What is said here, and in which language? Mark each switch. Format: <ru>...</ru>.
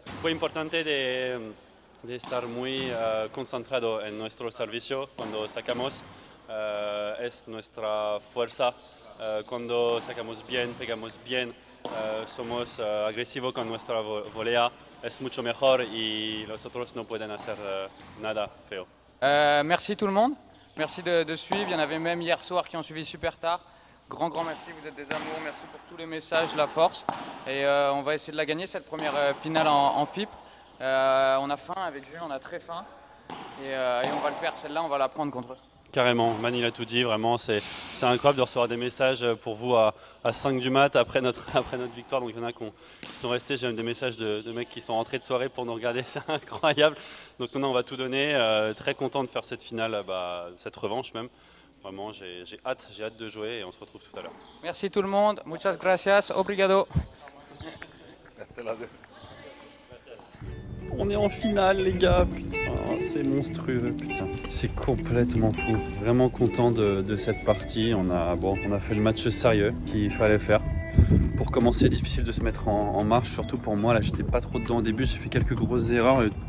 <es>Fue importante de estar muy concentrado en nuestro servicio cuando sacamos. Es nuestra fuerza. Cuando sacamos bien, pegamos bien, somos agresivos con nuestra volea. Es mucho mejor y los otros no pueden hacer nada, creo.</es> <fr>Merci tout le monde, merci de suivre. Il y en avait même hier soir qui ont suivi super tard. Grand merci, vous êtes des amours, merci pour tous les messages, la force. Et on va essayer de la gagner cette première finale en FIP. On a faim avec lui, on a très faim. Et on va le faire, celle-là on va la prendre contre eux. Carrément, Man il a tout dit, vraiment c'est incroyable de recevoir des messages pour vous à 5 du mat après notre victoire. Donc il y en a qui sont restés, j'ai même des messages de mecs qui sont rentrés de soirée pour nous regarder, c'est incroyable. Donc maintenant on va tout donner, très content de faire cette finale, cette revanche même. Vraiment j'ai hâte de jouer et on se retrouve tout à l'heure. Merci tout le monde,</fr> <es>muchas gracias,</es> <pt>obrigado.</pt> <fr>On est en finale les gars, putain, c'est monstrueux, putain. C'est complètement fou. Vraiment content de cette partie. On a fait le match sérieux qu'il fallait faire. Pour commencer, difficile de se mettre en marche, surtout pour moi. Là, j'étais pas trop dedans au début, j'ai fait quelques grosses erreurs.</fr>